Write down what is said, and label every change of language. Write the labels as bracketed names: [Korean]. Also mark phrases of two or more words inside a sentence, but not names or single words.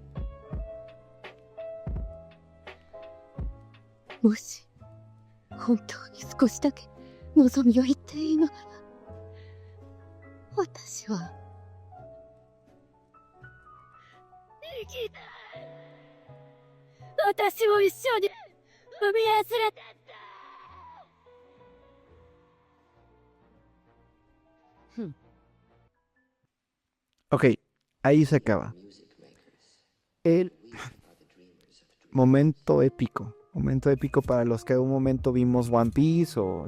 [Japanese] もし本当に少しだけ望みを言っていいのなら、私は生きたい。私も一緒に海へ連れてって。 [Spanish] Ok, ahí se acaba. El momento épico. Momento épico para los que en un momento vimos One Piece o...